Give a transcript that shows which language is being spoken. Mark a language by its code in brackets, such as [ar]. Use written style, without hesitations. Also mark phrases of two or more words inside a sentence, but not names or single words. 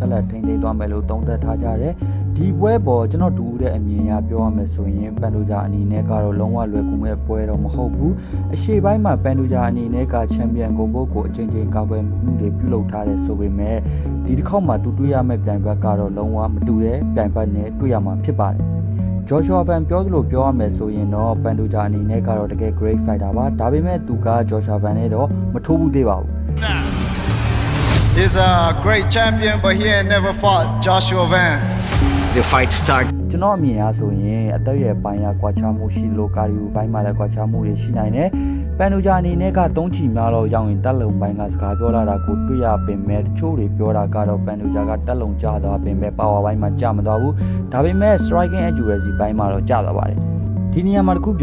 [my] ဆက်လက်ထိန်းသိမ်းသွားမယ်လို့သုံးသပ်ထားကြတယ်ဒီပွဲပေါ်ကျွန်တော်တူတဲ့အမြင်အရပြောရမယ်ဆိုရင် Pantoja အနေနဲ့ကတော့လုံးဝလွယ်ကူမဲ့ပွဲတော့မဟုတ်ဘူးအရှေ့ပိုင်းမှာ Pantoja အနေနဲ့က champion ဂုဏ်ပုဒ်ကိုအချိန်ချင်းကာကွယ်မှုတွေပြုလုပ်ထားတယ်ဆိုပေမဲ့ဒီတစ်ခေါက်မှာသူတွေ့ရမယ့်ပြိုင်ဘက်ကတော့လုံးဝမတူတဲ့ပြိုင်ဘက်နဲ့တွေ့ရမှာဖြစ်ပါတယ်Joshua Van ပြောသလိုပြောရမယ်ဆိုရင်တော့ Pantoja အနေနဲ့ကတော့တကယ် [en] great fighter [my] ပါဒါပေမဲ့သူက Joshua Van နဲ့တော့မထိုးဘူးသေးပါဘူး [en] He's a great champion but he ain't never fought Joshua Van The fight start [my] ကျွန်တော်အမြင်အားဆိုရင်အသက်အရွယ်ပိုင်းကကွာခြားမှုရှိလို့ကာဒီယိုပိုင်းမှာလည်းကွာခြားမှုတွေရှိနိုင်တယ်Pantoja အနေနဲ့က3ချီများတော့ရောက်ရင်တက်လုံပိုင်းကစကားပြောလာတာကိုတွေ့ရပင် မဲ့တချို့တွေပြောတာကတော့ Pantoja ကတက်လုံကျသွားပင်မဲ့ power ပိုင်းမှာကျမသွားဘူးဒါပေမဲ့ [en] striking accuracy [my] ပိုင်းမှာတော့ကျသွားပါတယ်ဒီနေရာမှာတခု